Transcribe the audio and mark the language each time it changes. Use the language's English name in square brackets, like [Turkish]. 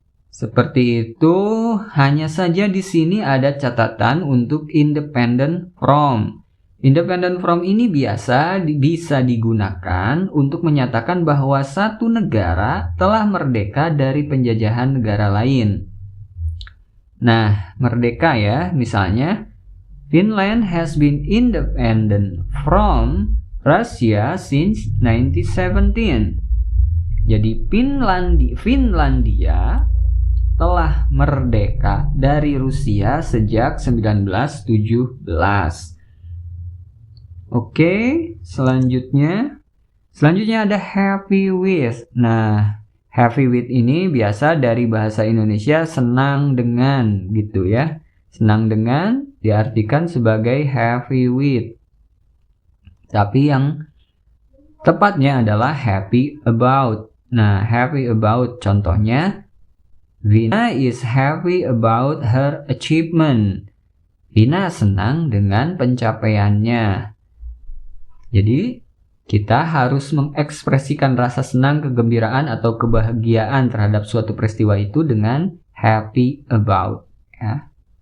[Indonesian] Seperti itu, hanya saja di sini ada catatan untuk independent from. Independent from ini bisa digunakan untuk menyatakan bahwa satu negara telah merdeka dari penjajahan negara lain. Nah, merdeka ya, misalnya [English] Finland has been independent from Russia since 1917. [Indonesian] Jadi Finlandia telah merdeka dari Rusia sejak 1917. Oke, selanjutnya ada happy with. Nah, happy with ini biasa dari bahasa Indonesia senang dengan gitu ya. Senang dengan diartikan sebagai happy with. Tapi yang tepatnya adalah happy about. [English] Nah, happy about [Indonesian] contohnya, [English] Vina is happy about her achievement. [Indonesian] Vina senang dengan pencapaiannya. Jadi, kita harus mengekspresikan rasa senang, kegembiraan, atau kebahagiaan terhadap suatu peristiwa itu dengan happy about. Ya.